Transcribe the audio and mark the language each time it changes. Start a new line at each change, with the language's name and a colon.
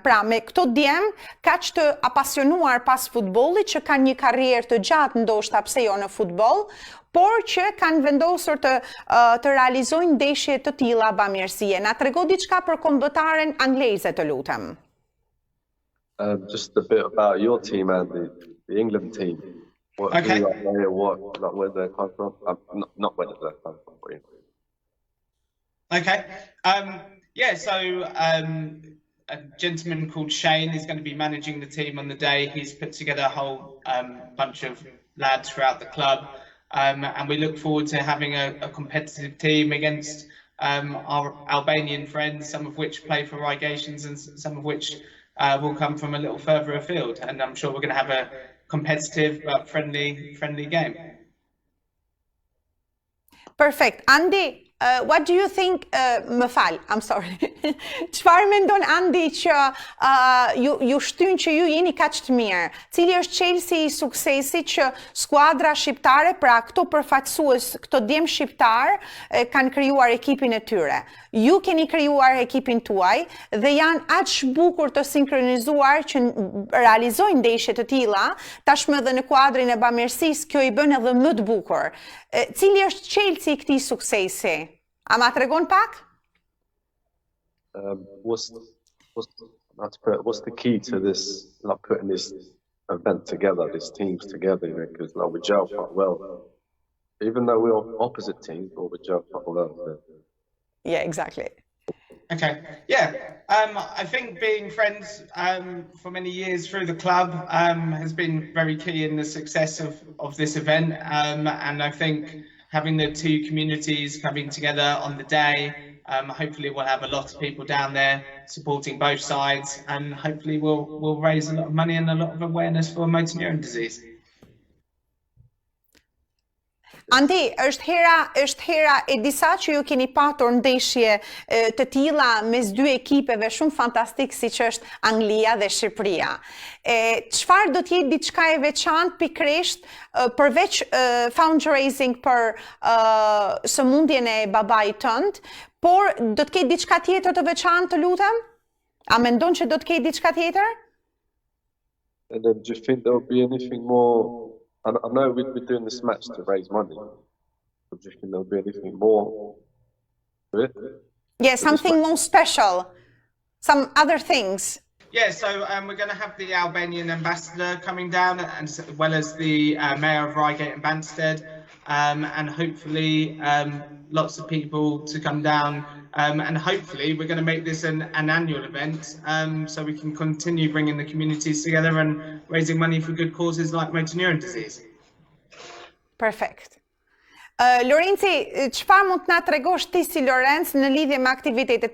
Albanian: Pra me këto djem kaq të apasionuar pas futbollit që kanë një karrierë të gjatë ndoshta pse jo në futboll, por që kanë vendosur të realizojnë ndeshje të tilla bamirësie. Na trego diçka për kombëtaren angleze të lutem.
English: Just a bit about your team and the England team. Okay. Where they come from? Not where they come from. Okay. Yeah, so a gentleman called Shane is going to be managing the team on the day. He's put together a whole bunch of lads throughout the club. And we look forward to having a competitive team against our Albanian friends, some of which play for Regations and some of which will come from a little further afield. And I'm sure we're going to have a competitive but friendly game. Perfect. Andy, what do you think,
Albanian: më fal,
English: I'm sorry.
Albanian: Çfarë mendon Andi që ju shtyn që ju jeni kaq të mirë? Cili është çelësi I suksesit që skuadra shqiptare, pra këto përfaqësues, këto djem shqiptar kanë krijuar ekipin e tyre. Ju keni krijuar ekipin tuaj dhe janë aq bukur të sinkronizuar që realizojnë ndeshje të tilla, tashmë edhe në kuadrin e bamirësisë kjo I bën edhe më të bukur. Cili është çelësi I këtij suksesi? A ma tregon pak?
English: What's the key to this, like putting this event together, these teams together, because we gel quite well. Even though we're opposite teams, but we gel quite well. So. Yeah, exactly. Okay, yeah. I think being friends for many years through the club has been very key in the success of this event. And I think having the two communities coming together on the day, hopefully we'll have a lot of people down there supporting both sides, and hopefully we'll raise a lot of money and a lot of awareness for motor neuron disease.
Albanian: Andi, është hera e disa që ju keni patur ndeshje të tilla mes dy ekipeve shumë fantastik siç është Anglia dhe Shqipëria. Çfarë do të jetë diçka e veçantë pikërisht përveç fundraising për sëmundjen e babait tënd, por do të ketë diçka tjetër të veçantë, të lutem? A mendon që do të ketë diçka tjetër?
English: And then do you think there'll be anything more? I know we'd be doing this match to raise money. But do you think there'll be anything more to it? Yeah, something more special. Some other things. Yeah, so we're going to have the Albanian ambassador coming down, as well as the mayor of Reigate and Banstead, and hopefully lots of people to come down. And hopefully we're going to make this an annual event, so we can continue bringing the communities together and raising money for good causes like motor neuron disease. Perfect.
Albanian: Lorenci, çfarë mund të na tregosh ti si Lorenc në lidhje me aktivitetet?